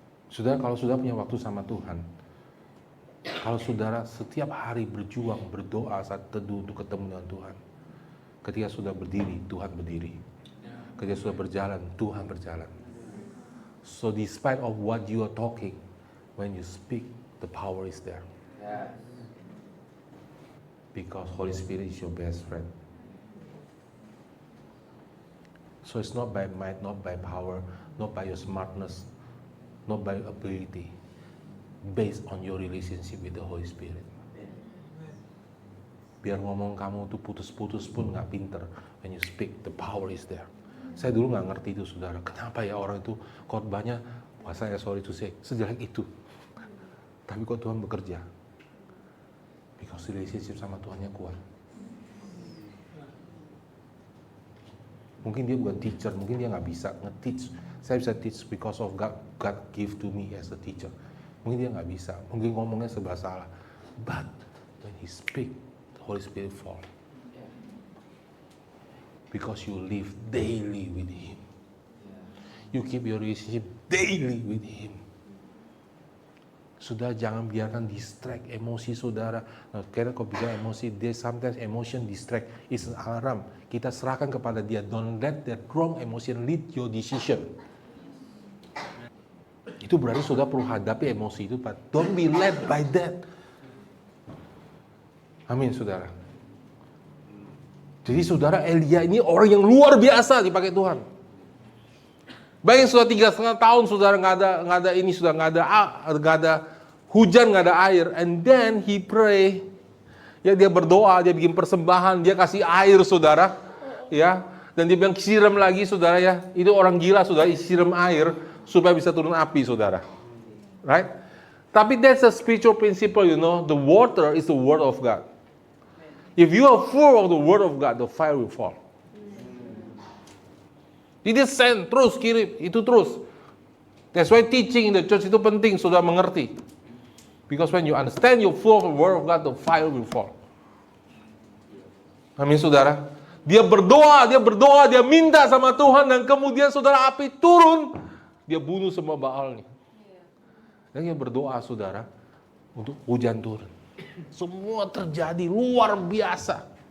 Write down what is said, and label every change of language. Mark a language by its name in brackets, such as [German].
[Indonesian] Saudara, kalau sudah punya waktu sama Tuhan, kalau saudara setiap hari berjuang, berdoa saat teduh untuk ketemu dengan Tuhan. Ketika sudah berdiri, Tuhan berdiri. Ketika sudah berjalan, Tuhan berjalan. [English] So despite of what you are talking, when you speak, the power is there. Because Holy Spirit is your best friend. So it's not by might, not by power, not by your smartness, not by ability. Based on your relationship with the Holy Spirit. [Indonesian] Biar ngomong kamu tuh putus-putus pun nggak pinter. [English] When you speak, the power is there. [Indonesian] Saya dulu nggak ngerti itu, saudara. Kenapa ya orang itu khotbahnya, wah saya [English] sorry to say, [Indonesian] sejelek itu. Tapi kok Tuhan bekerja? [English] Because relationship [Indonesian] sama Tuhannya kuat. Mungkin dia bukan teacher, mungkin dia nggak bisa nge-teach. Saya bisa [English] teach because of God give to me as a teacher. [Indonesian] Mungkin dia nggak bisa, mungkin ngomongnya serba salah. [English] But when he speak, the Holy Spirit fall. Because you live daily with Him. You keep your relationship daily with Him. [Indonesian] Saudara jangan biarkan distract emosi saudara. Nah, karena kau bicara emosi, [English] sometimes emotion distract is an alarm. [Indonesian] Kita serahkan kepada Dia. [English] Don't let that wrong emotion lead your decision. [Indonesian] Itu berarti saudara perlu hadapi emosi itu, [English] but don't be led by that. [Indonesian] Amin, saudara. Jadi saudara, Elia ini orang yang luar biasa dipakai Tuhan. Bayangin sudah 3,5 tahun saudara nggak ada ini, sudah nggak ada hujan, nggak ada air, [English] and then he pray. [Indonesian] Ya dia berdoa, dia bikin persembahan, dia kasih air saudara, ya. Dan dia bilang siram lagi saudara ya. Itu orang gila saudara, siram air supaya bisa turun api saudara. [English] Right? Tapi that's a spiritual principle, you know. The water is the word of God. If you are full of the word of God, the fire will fall. [Indonesian] Jadi send, terus kirim, itu terus. [English] That's why teaching in the church [Indonesian] itu penting, saudara mengerti. [English] Because when you understand you're full of the word of God, the fire will fall. [Indonesian] Amin, saudara. Dia berdoa, dia minta sama Tuhan, dan kemudian saudara api turun, dia bunuh semua Baalnya. Dan dia berdoa, saudara, untuk hujan turun. Semua terjadi luar biasa.